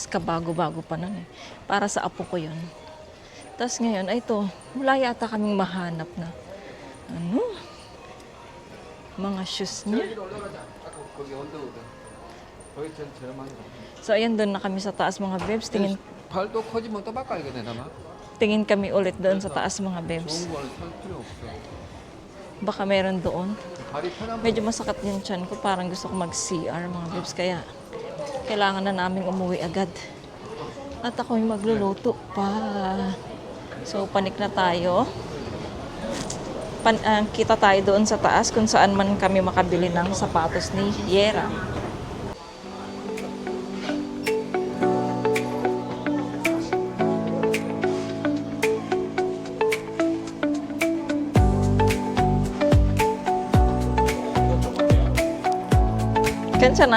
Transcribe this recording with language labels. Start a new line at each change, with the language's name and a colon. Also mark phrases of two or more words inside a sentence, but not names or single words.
Filipino: Kabago-bago pa nun Para sa apo ko yun. Tapos ngayon, ito. Wala yata kaming mahanap na. Mga shoes niya. So, ayan doon na kami sa taas mga bebs.
Korean: 발도 커지면 또 바꿔야겠네 아마.
Filipino: Tingin kami ulit doon sa taas mga bebs.
Korean: 좋은 거는 살 필요 없어.
Filipino: Baka meron doon.
Korean: 발이 편한
Filipino: Medyo masakit yung tiyan ko. Parang gusto ko mag-CR mga bebs. Kaya kailangan na namin umuwi agad. At ako yung magluluto pa. So panik na tayo. Kita tayo doon sa taas kung saan man kami makabili ng sapatos ni Yeram.
Korean: 괜찮아?